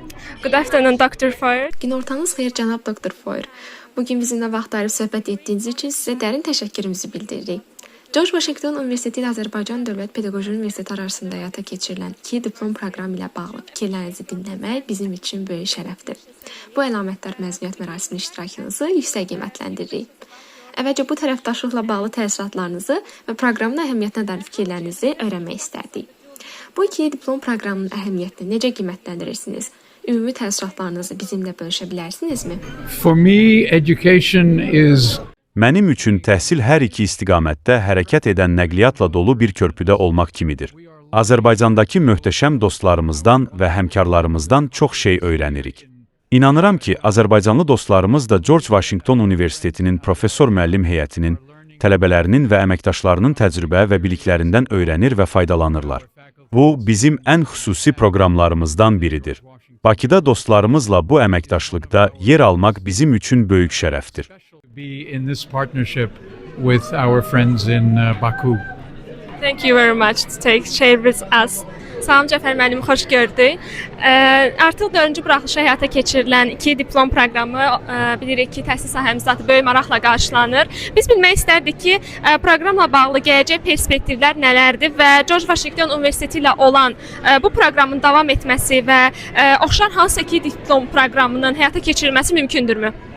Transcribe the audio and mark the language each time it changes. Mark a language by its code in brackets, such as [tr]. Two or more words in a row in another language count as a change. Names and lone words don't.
[en] Good afternoon, Dr. Foyer. [az] Günortanız xeyir cənab doktor Foyer. Bugün bizimlə vaxt ayırıb söhbət etdiyiniz üçün sizə dərin təşəkkürümüzü bildiririk. George Washington Universiteti ilə Azərbaycan Dövlət Pedaqoji Universiteti arasında həyata keçirilən 2 diplom proqramı ilə bağlı fikirlərinizi dinləmək bizim üçün böyük şərəfdir. Bu əlamətdar məzuniyyət mərasiminin iştirakınızı yüksək qiymətləndiririk. Əvvəlcə bu tərəfdaşlıqla bağlı təəssüratlarınızı və proqramın əhəmiyyətinə dair fikirlərinizi öyrənmək istərdik. Bu 2 diplom proqramının əhəmiyyətini necə qiymətləndirirsiniz? Ümumi təəssüratlarınızı bizimlə bölüşə bilərsinizmi? [en] For me, education is [az] Mənim üçün təhsil hər iki istiqamətdə hərəkət edən nəqliyyatla dolu bir körpüdə olmaq kimidir. Azərbaycandakı möhtəşəm dostlarımızdan və həmkarlarımızdan çox şey öyrənirik. İnanıram ki, Azərbaycanlı dostlarımız da George Washington Universitetinin professor-müəllim heyətinin, tələbələrinin və əməkdaşlarının təcrübə və biliklərindən öyrənir və faydalanırlar. Bu, bizim ən xüsusi proqramlarımızdan biridir. Bakıda dostlarımızla bu əməkdaşlıqda yer almaq bizim üçün böyük şərəfdir. [en] be in this partnership with our friends in Baku. Thank you very much to share with us. [az] Salam Cəfər müəllim, xoş gördük. Artıq 4-cü buraxılışa həyata keçirilən 2 diplom proqramı bilirik ki, təhsil sahəmizdə böyük maraqla qarşılanır. Biz bilmək istərdik ki, proqramla bağlı gələcək perspektivlər nələrdir və George Washington Universiteti ilə olan bu proqramın davam etməsi və oxşar hansı 2 diplom proqramının həyata keçirilməsi mümkündürmü?